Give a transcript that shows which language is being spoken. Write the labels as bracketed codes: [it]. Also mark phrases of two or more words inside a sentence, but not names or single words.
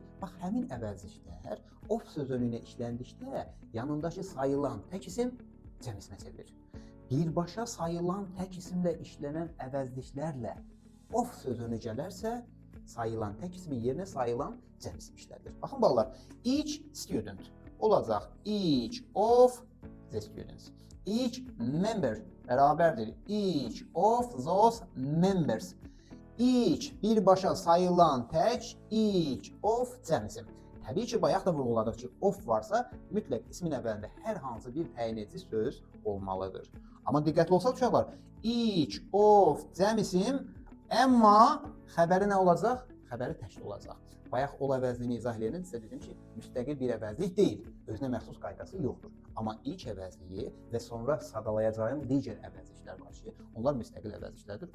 [az] Bax, həmin əvəzliklər of sözünü işləndikdə yanındakı sayılan tək isim cəm ismə çevrilir. Birbaşa sayılan tək isimlə işlənən əvəzliklərlə of sözünü gələrsə, sayılan tək ismin yerinə sayılan cəm isim işlədilir. Baxın balalar, [en] each student [az] olacaq [en] each of the students. Each member [az] bərabərdir [en] each of those members. [az] Each birbaşa sayılan tək, [en] each of [az] cəm isim. Təbii ki, bayaq da vurğuladıq ki, of varsa mütləq ismin əvvəlində hər hansı bir təyin edici söz olmalıdır. Amma diqqətli olsaq uşaqlar, [en] each of [az] cəm isim, amma xəbəri nə olacaq? Xəbəri təkli olacaq. Bayaq ol əvəzliyini izah edəndə sizə dedim ki, müstəqil bir əvəzlik deyil, özünə məxsus qaydası yoxdur. Amma ilk əvəzliyi və sonra sadalayacağım digər əvəzliklər var ki, onlar müstəqil əvəzliklərdir.